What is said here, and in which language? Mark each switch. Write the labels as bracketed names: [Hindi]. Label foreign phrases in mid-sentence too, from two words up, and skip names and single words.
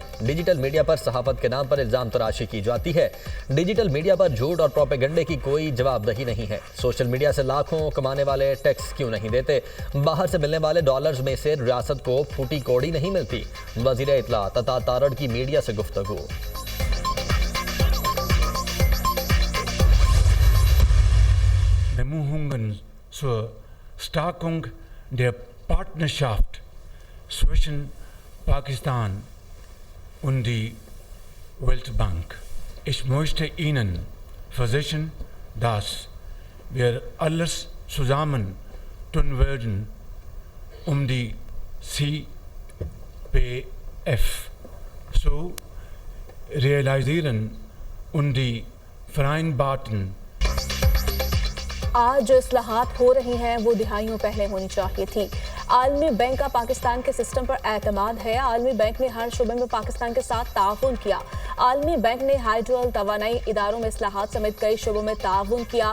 [Urdu] ڈیجیٹل میڈیا پر صحافت کے نام پر الزام تراشی کی جاتی ہے. ڈیجیٹل میڈیا پر جھوٹ اور پروپیگنڈے کی کوئی جوابدہی نہیں ہے. سوشل میڈیا سے لاکھوں کمانے والے ٹیکس کیوں نہیں دیتے? باہر سے ملنے والے ڈالرز میں سے ریاست کو پھوٹی کوڑی نہیں ملتی. وزیر اطلاعات عطا تارڑ کی میڈیا سے گفتگو. [German] Bemühungen zur Stärkung der Partnerschaft zwischen Pakistan und die Weltbank. Ich möchte Ihnen versichern, dass wir alles zusammen tun werden, um die CPF zu realisieren und die vereinbarten [Urdu] آج جو اصلاحات ہو رہی ہیں وہ دہائیوں پہلے ہونی چاہیے تھی. عالمی بینک کا پاکستان کے سسٹم پر اعتماد ہے. عالمی بینک نے ہر شعبے میں پاکستان کے ساتھ تعاون کیا۔ عالمی بینک نے ہائیڈرل توانائی اداروں میں اصلاحات سمیت کئی شعبوں میں تعاون کیا.